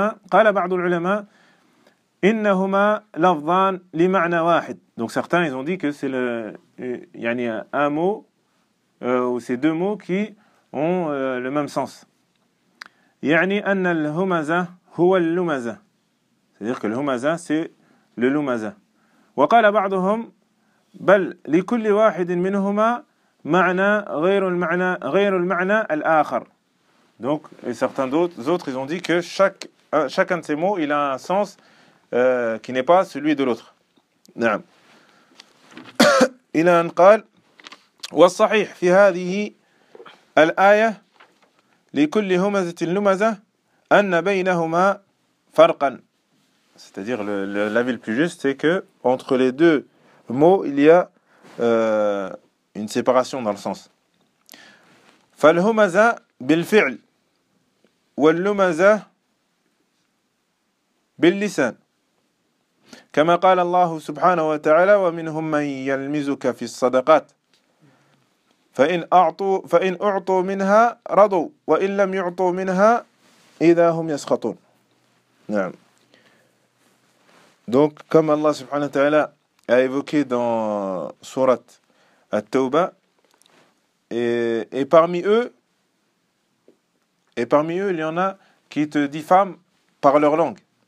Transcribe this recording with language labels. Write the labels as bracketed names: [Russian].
[Arabic] قال بعض العلماء إنهما لفظان لمعنى واحد. [French] Donc certains ils ont dit que c'est le يعني un mot ou ces deux mots qui ont le même sens. [Arabic] يعني أن الهمزة هو اللمزة. [French] C'est-à-dire que الهمزة c'est le lumaza. [Arabic] وقال بعضهم بل لكل واحد منهما معنى غير المعنى الآخر. [French] Donc et certains d'autres ils ont dit que chacun de ces mots il a un sens qui n'est pas celui de l'autre. [Arabic] نعم. إلى أن قال والصحيح في هذه الآية لكل همزة لمزة أن بينهما فرقا. [French] C'est-à-dire l'avis le plus juste c'est que entre les deux mot, il y a une séparation dans le sens. [Arabic] فالهمزة بالفعل واللمزة باللسان كما قال الله سبحانه وتعالى ومنهم من يلمزك في الصدقات فإن أعطوا منها رضوا وإن لم يعطوا منها إذا هم يسخطون. نعم. [French] Donc, comme Allah subhanahu wa ta'ala a évoqué dans Surat At-Tawbah, et parmi eux, il y en a qui te diffament par leur langue.